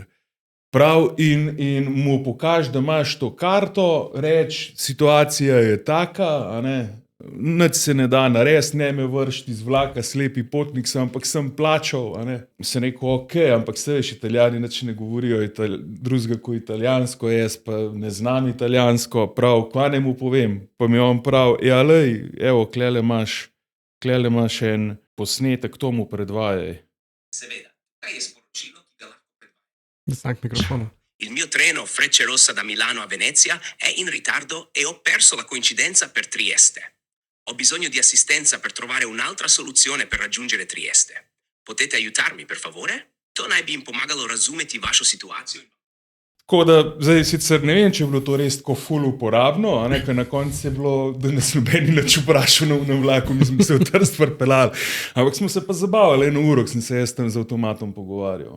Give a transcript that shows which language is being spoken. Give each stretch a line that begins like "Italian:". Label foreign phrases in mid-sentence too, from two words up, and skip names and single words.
Slovenian: Prav, in mu pokaž, da imaš to karto, reč, situacija je taka, nič se ne da narediti, ne me vršiti iz vlaka, slepi potnik sem, ampak sem plačal, sem rekel, ampak se veš, Italijani nič ne govorijo drugega kot italijansko, jaz pa ne znam italijansko, prav, kva ne mu povem, pa mi on prav, evo, klele imaš en posnetek, to mu predvajaj. Seveda, kaj je sporočilo, ki ga lahko predvajam? Distrak mikrofona.
Italian: Il mio treno Frecciarossa da Milano a Venezia è in ritardo e ho perso la coincidenza per Trieste. Ho bisogno di assistenza per trovare un'altra soluzione per raggiungere Trieste. Potete aiutarmi, per favore?
Slovenian: To naj bi jim pomagalo razumeti vašo situacijo. Tako da, zdaj sicer ne vem, če je bilo to res tako ful uporabno, ker na koncu je bilo, da nas nobeni nič vprašal na vlaku, mi smo se v Trst pripeljali, ampak smo se pa zabavali 1 uro, sem se jaz tam z avtomatom pogovarjal.